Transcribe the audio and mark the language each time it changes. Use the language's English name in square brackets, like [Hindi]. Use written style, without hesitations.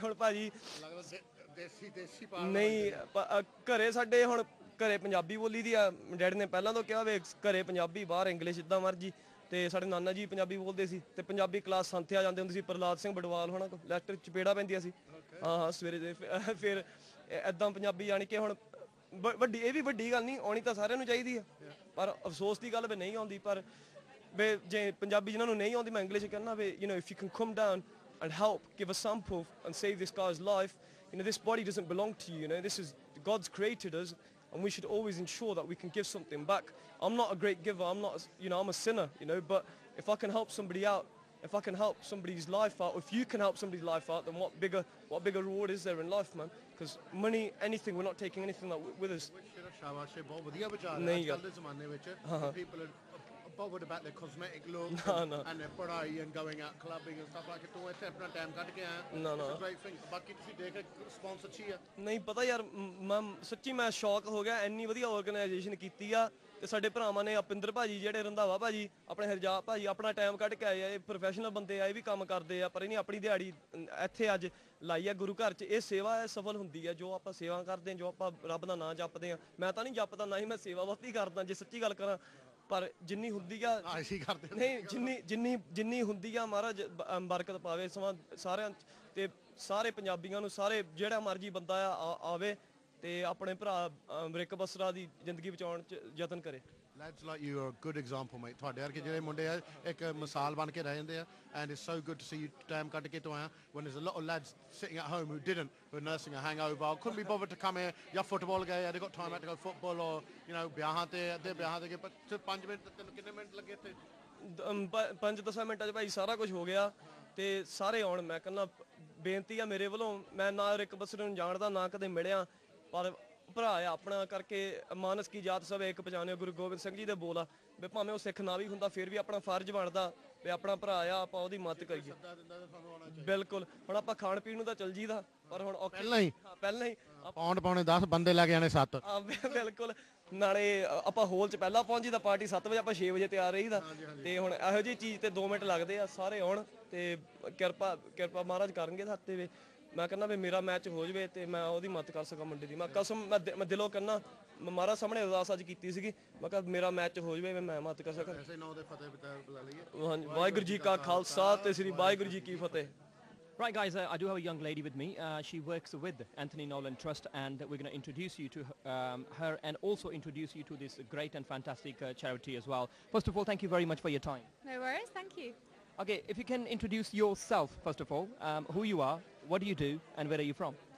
[Punjabi] ਹੁਣ ਭਾਜੀ ਨਹੀਂ ਘਰੇ ਸਾਡੇ ਹੁਣ ਘਰੇ ਪੰਜਾਬੀ ਬੋਲੀ ਦੀ ਆ, ਡੈਡੀ ਨੇ ਪਹਿਲਾਂ ਤੋਂ ਕਿਹਾ ਵੇ ਘਰੇ ਪੰਜਾਬੀ, ਬਾਹਰ ਇੰਗਲਿਸ਼ ਜਿੱਦਾਂ ਮਰਜੀ, ਤੇ ਸਾਡੇ ਨਾਨਾ ਜੀ ਪੰਜਾਬੀ ਬੋਲਦੇ ਸੀ, ਤੇ ਪੰਜਾਬੀ ਕਲਾਸ ਸੰਥਿਆ ਜਾਂਦੇ ਹੁੰਦੇ ਸੀ, ਪ੍ਰਲਾਦ ਸਿੰਘ ਬਡਵਾਲ ਹੋਣਾ ਕੋਲ ਲੈਸਟਰ ਚਪੇੜਾ ਪੈਂਦੀਆਂ ਸੀ ਹਾਂ ਸਵੇਰੇ ਦੇ। ਫਿਰ ਏਦਾਂ ਪੰਜਾਬੀ ਜਾਣੀ ਕਿ ਹੁਣ ਵੱਡੀ, ਇਹ ਵੀ ਵੱਡੀ ਗੱਲ ਨਹੀਂ, ਆਉਣੀ ਤਾਂ ਸਾਰਿਆਂ ਨੂੰ ਚਾਹੀਦੀ ਆ, ਪਰ ਅਫਸੋਸ ਦੀ ਗੱਲ ਵੀ ਨਹੀਂ ਆਉਂਦੀ। ਪਰ ਵੇ ਜੇ ਪੰਜਾਬੀ ਜਿਹਨਾਂ ਨੂੰ ਨਹੀਂ ਆਉਂਦੀ, ਮੈਂ ਇੰਗਲਿਸ਼ ਕਹਿੰਦਾ way [English] You know if you can come down and help, give a sample and save this guy's life, you know this body doesn't belong to you, you know this is God's created us, and we should always ensure that we can give something back. I'm not a great giver, I'm not, you know, I'm a sinner, you know, but if I can help somebody out, if I can help somebody's life out, if you can help somebody's life out, then what bigger reward is there in life, man? Because money, anything, we're not taking anything with us. [Punjabi] ਸ਼ਾਬਾਸ਼, ਬਹੁਤ ਵਧੀਆ ਵਿਚਾਰ ਹੈ। ਅੱਜ ਕੱਲ੍ਹ ਦੇ ਜ਼ਮਾਨੇ ਵਿੱਚ [English] people are bothered about their cosmetic look and their ਪੜ੍ਹਾਈ and going out clubbing and stuff like that. [Punjabi] ਤੂੰ ਇੱਥੇ ਆਪਣਾ ਟਾਈਮ ਕੱਢ ਕੇ ਆਇਆ, [English] it's a great thing. [Punjabi] ਬਾਕੀ ਤੁਸੀਂ ਦੇਖ ਰਿਸਪੌਂਸ ਅੱਛੀ ਆ? ਨਹੀਂ ਪਤਾ ਯਾਰ, ਮੈਂ ਸੱਚੀ ਮੈਂ ਸ਼ੌਕ ਹੋ ਗਿਆ, ਇੰਨੀ ਵਧੀਆ ਆਰਗੇਨਾਈਜੇਸ਼ਨ ਕੀਤੀ ਆ, ਤੇ ਸਾਡੇ ਭਰਾਵਾਂ ਨੇ ਉਪਿੰਦਰ ਭਾਜੀ ਜਿਹੜੇ ਰੰਧਾਵਾ ਭਾਜੀ, ਆਪਣੇ ਹਰਜਾਪ ਭਾਜੀ ਆਪਣਾ ਟਾਈਮ ਕੱਢ ਕੇ ਆਏ ਆ। ਇਹ ਪ੍ਰੋਫੈਸ਼ਨਲ ਬੰਦੇ ਆ, ਇਹ ਵੀ ਕੰਮ ਕਰਦੇ ਆ, ਪਰ ਇਹਨੇ ਆਪਣੀ ਦਿਹਾੜੀ ਇੱਥੇ ਅੱਜ ਲਾਈ ਆ ਗੁਰੂ ਘਰ 'ਚ। ਇਹ ਸੇਵਾ ਹੈ, ਸਫਲ ਹੁੰਦੀ ਹੈ ਜੋ ਆਪਾਂ ਸੇਵਾ ਕਰਦੇ ਹਾਂ, ਜੋ ਆਪਾਂ ਰੱਬ ਦਾ ਨਾਂ ਜਪਦੇ ਹਾਂ। ਮੈਂ ਤਾਂ ਨਹੀਂ ਜਪਦਾ, ਨਾ ਹੀ ਮੈਂ ਸੇਵਾ ਬਹੁਤੀ ਕਰਦਾ ਜੇ ਸੱਚੀ ਗੱਲ ਕਰਾਂ, ਪਰ ਜਿੰਨੀ ਹੁੰਦੀ ਆ ਨਹੀਂ ਜਿੰਨੀ ਹੁੰਦੀ ਆ ਮਹਾਰਾਜ ਬਰਕਤ ਪਾਵੇ ਸਮਾਂ ਸਾਰਿਆਂ ਤੇ ਸਾਰੇ ਪੰਜਾਬੀਆਂ ਨੂੰ, ਸਾਰੇ ਜਿਹੜਾ ਮਰਜੀ ਬੰਦਾ ਆਵੇ ਤੇ ਆਪਣੇ ਭਰਾ ਰਿਕ ਬਸਰਾ ਦੀ ਜ਼ਿੰਦਗੀ ਬਚਾਉਣ 'ਚ ਯਤਨ ਕਰੇ। [English] Lads like you are a good example, mate. [Punjabi] ਤੁਹਾਡੇ ਵਰਗੇ ਜਿਹੜੇ ਮੁੰਡੇ ਆ ਇੱਕ ਮਿਸਾਲ ਬਣ ਕੇ ਰਹਿ ਜਾਂਦੇ ਆ [English] and it's so good to see you time [Punjabi] ਕੱਢ ਕੇ ਤੋਂ ਆਇਆ [English] when there's a lot of lads sitting at home who are nursing a hangover, couldn't be bothered to come here, [Punjabi] ਜਾਂ [English] football [Punjabi] ਗਏ ਆ, [English] they got time out to go football or you know [Punjabi] ਵਿਆਹਾਂ ਤੇ ਅੱਧੇ ਵਿਆਹਾਂ ਤੇ ਪਰ 5 minute ਤੈਨੂੰ ਕਿੰਨੇ ਮਿੰਟ ਲੱਗੇ ਇੱਥੇ 5-10 ਮਿੰਟਾਂ 'ਚ ਭਾਈ ਸਾਰਾ ਕੁਝ ਹੋ ਗਿਆ ਤੇ ਸਾਰੇ ਆਉਣ ਮੈਂ ਕਹਿੰਦਾ ਬੇਨਤੀ ਆ ਮੇਰੇ ਵੱਲੋਂ ਮੈਂ ਨਾ ਰਿਕ ਬਸਰੇ ਨੂੰ ਜਾਣਦਾ ਨਾ ਕਦੇ ਮਿਲਿਆ ਪਰ ਭਰਾ ਆ ਆਪਣਾ ਕਰਕੇ ਮਾਨਸ ਕੀ ਜਾਤ ਸਭ ਇੱਕ ਪਛਾਣਿਓ ਗੁਰੂ ਗੋਬਿੰਦ ਸਿੰਘ ਜੀ ਦੇ ਬੋਲ ਆ ਵੀ ਭਾਵੇਂ ਉਹ ਸਿੱਖ ਨਾ ਵੀ ਹੁੰਦਾ ਫਿਰ ਵੀ ਆਪਣਾ ਫਰਜ਼ ਬਣਦਾ ਵੀ ਆਪਣਾ ਭਰਾ ਆ ਆਪਾਂ ਉਹਦੀ ਮਦਦ ਕਰੀਏ ਬਿਲਕੁਲ ਹੁਣ ਆਪਾਂ ਖਾਣ ਪੀਣ ਨੂੰ ਤਾਂ ਚੱਲ ਜੀਦਾ ਪਰ ਹੁਣ ਪਹਿਲਾਂ ਹੀ ਪੌਂਡ ਪਾਉਣੇ 10 ਬੰਦੇ ਲੈ ਕੇ ਆਣੇ 7 ਬਿਲਕੁਲ ਨਾਲੇ ਆਪਾਂ ਹੋਲ 'ਚ ਪਹਿਲਾਂ ਪਹੁੰਚੀ ਦਾ ਪਾਰਟੀ 7 ਵਜੇ ਆਪਾਂ 6 ਵਜੇ ਤਿਆਰ ਰਹੀਦਾ ਤੇ ਹੁਣ ਇਹੋ ਜਿਹੀ ਚੀਜ਼ ਤੇ 2 ਮਿੰਟ ਲੱਗਦੇ ਆ ਸਾਰੇ ਆਉਣ ਤੇ ਕਿਰਪਾ ਮਹਾਰਾਜ ਕਰਨਗੇ ਸਾਤੇ ਵੇ ਮੈਂ ਕਹਿੰਦਾ ਵੀ ਮੇਰਾ ਮੈਚ ਹੋ ਜਵੇ ਤੇ ਮੈਂ ਉਹਦੀ ਮਦਦ ਕਰ ਸਕਾਂ ਮੁੰਡੇ ਦੀ ਮੈਂ ਕਸਮ ਮੈਂ ਦਿਲੋਂ ਕਹਿੰਦਾ ਮਹਾਰਾਜ ਸਾਹਮਣੇ ਅਰਦਾਸ ਅੱਜ ਕੀਤੀ ਸੀਗੀ ਮੈਂ ਕਿਹਾ ਮੇਰਾ ਮੈਚ ਹੋ ਜਵੇ ਮੈਂ ਮਦਦ ਕਰ ਸਕਾਂ ਹਾਂਜੀ ਵਾਹਿਗੁਰੂ ਜੀ ਕਾ ਖਾਲਸਾ ਤੇ ਸ੍ਰੀ ਵਾਹਿਗੁਰੂ ਜੀ ਕੀ ਫਤਿਹ [English] Right, guys, I do have a young lady with me. She works with Anthony Nolan Trust, and we're going to introduce you to her and also introduce you to this great and fantastic charity as well. First of all, thank you very much for your time. No worries, thank you. Okay, if you can introduce yourself, first of all, who you are, what do you do, and where are you from?